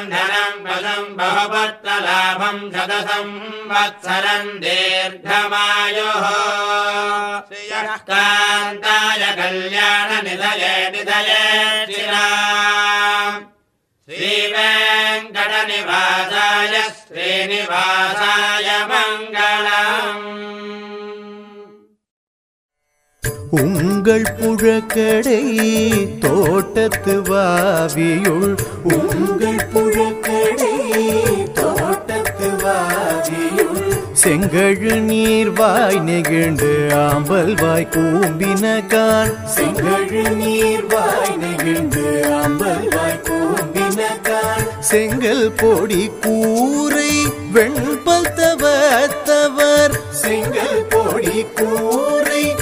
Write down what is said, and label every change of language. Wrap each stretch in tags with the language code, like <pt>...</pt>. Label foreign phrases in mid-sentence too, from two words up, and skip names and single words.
<sa>धनम् पदम् बहुपुत्रलाभम् शतसंवत्सरम् दीर्घमायुः श्रियः कान्ताय कल्याणनिधये निधयेष्टिनाम् श्रीवेङ्कटनिवासाय श्रीनिवासाय मङ्गलम्</sa> <ta>உங்கள் புழக்கடை தோட்டத்து வாவியுள் உங்கள் புழக்கடை தோட்டத்து வாவியுள் செங்கழு நீர்வாய் நெகிழ்ந்து ஆம்பல் வாய் கூம்பினகான் செங்கழு நீர்வாய் நெகிழ்ந்து ஆம்பல் வாய் கூம்பினகான் செங்கல் பொடி கூரை வெண்பல் தவத்தவர் செங்கல் பொடி கூரை</ta>